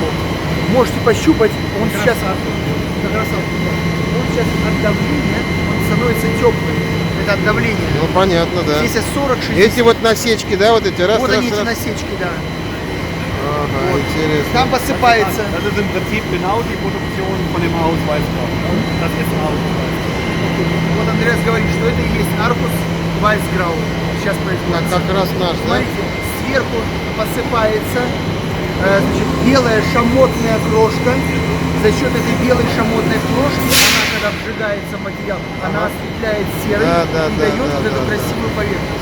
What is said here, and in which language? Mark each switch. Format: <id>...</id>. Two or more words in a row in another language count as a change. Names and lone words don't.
<ru>Можете пощупать, он сейчас как раз он сейчас от давления, он становится теплым. Это от давления. Ну понятно, да. Если 40-60, Эти вот насечки, да, вот эти раз, вот раз, они эти раз. насечки, да. Ага, Вот. интересно. Там посыпается.</ru> <de>Das ist im Prinzip genau die Produktion von dem Haus Weißgrau. Das ist Haus.</de> <ru>Вот Андреас говорит, что это и есть Архус Вайсграу. Сейчас производится. Как раз наш, да? Смотрите, сверху посыпается значит, белая шамотная крошка. За счет этой белой шамотной крошки, она когда обжигается материал, она осветляет серый и дает вот эту красивую поверхность.</ru>